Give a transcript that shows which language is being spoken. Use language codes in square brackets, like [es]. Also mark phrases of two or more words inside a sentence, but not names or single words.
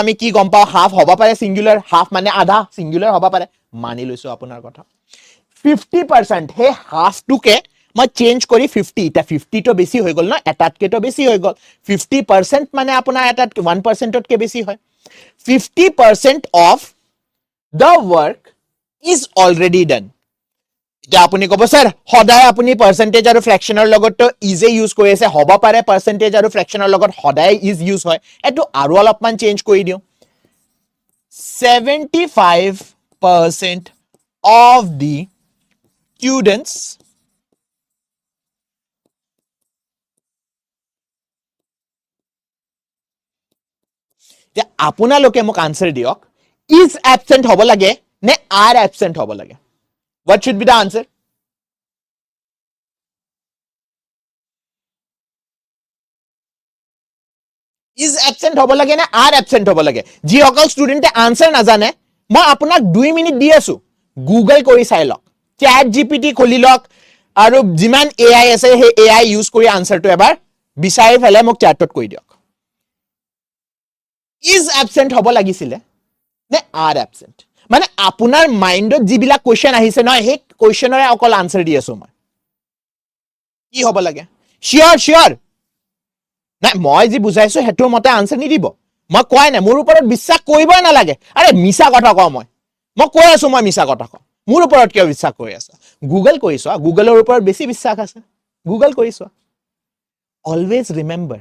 [as] আমি কি গম পাও হাফ হ'ব পাৰে সিঙ্গুলাৰ হাফ মানে আধা সিঙ্গুলাৰ হ'ব পাৰে মানি লৈছো আপোনাৰ কথা 50% হে হাফ টুকে মই চেঞ্জ কৰি 50 এটা 50 তো বেছি হৈ গল না এটাতকে তো বেছি হৈ গল 50% মানে আপোনাৰ এটাত 1% তকে বেছি হয় [en] 50% of the work is already done [as] এতিয়া আপুনি কব স্যাৰ সদায় আপুনি পার্সেন্টেজ আৰু ফ্র্যাকশনৰ লগত তো ইজে ইউজ কৰি আছে হ'ব পাৰে পার্সেন্টেজ আৰু ফ্র্যাকশনৰ লগত সদায় ইজ ইউজ হয় এটো আৰু অলপমান চেঞ্জ কৰি দিও [en] 75% of the students [as] যে আপোনালোকে মোক আনসাৰ দিয়ক [en] is absent [as] হ'ব লাগে নে [en] are absent [as] হ'ব লাগে [en] what should be the answer is absent [as] হ'ব লাগে নে [en] are absent [as] হ'ব লাগে যি অকল ষ্টুডেন্টে আনসাৰ নাজানে মই আপোনাক 2 মিনিট দি আছো গুগল কৰি চাই লওক চ্যাট জিপিটি খুলি লওক আৰু যিমান এআই আছে সেই এআই ইউজ কৰি আনসাৰটো এবাৰ বিচাৰি ফেলে মোক চ্যাটত কৈ দিয়ক [en] is absent [as] হ'ব লাগিছিলে নে [en] are absent [as] মানে আপোনাৰ মাইন্ডত যিবিলা কোৱেশ্চন আহিছে নহয় সেই কোৱেশ্চনৰে অকল আনসাৰ দি আছো মই কি হ'ব লাগে শিওর না মই যি বুজাইছো হেতু মতে আনসাৰ নিদিব মই কোৱাই নাই মোৰ ওপৰত বিশ্বাস কৰিবই নালাগে আৰে মিছা কথা কওঁ মই কৈ আছো মই মিছা কথা কওঁ মোৰ ওপৰত কিয় বিশ্বাস কৰি আছা গুগল কৰিছো গুগলৰ ওপৰত বেছি বিশ্বাস আছে গুগল কৰিছো [en] always remember